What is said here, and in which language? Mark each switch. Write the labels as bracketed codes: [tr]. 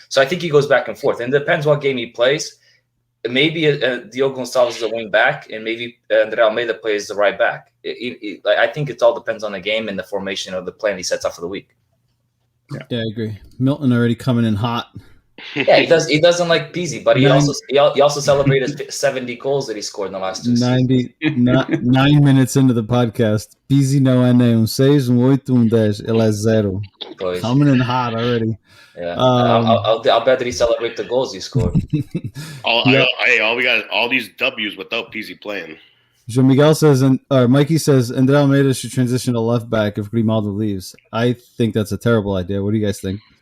[en] So I think he goes back and forth. And it depends what game he plays. Maybe Diogo Gonçalves is a wing back, and maybe Andre Almeida plays the right back. I think it all depends on the game and the formation of the plan he sets up for the week. Yeah, I agree. Milton already coming in hot. Yeah, he does. He doesn't like Pizzi, but he also celebrated 70 goals that he scored in the last 2 seasons. 9 minutes into the podcast, Pizzi [pt] não é nem 6, 8, 10. Ele é 0. [en] Coming in hot already. Yeah, I'll bet that he celebrate the goals he scored. We got all these W's without Pizzi playing. João Miguel says, Mikey says, Andre Almeida should transition to left back if Grimaldo leaves. I think that's a terrible idea. What do you guys think?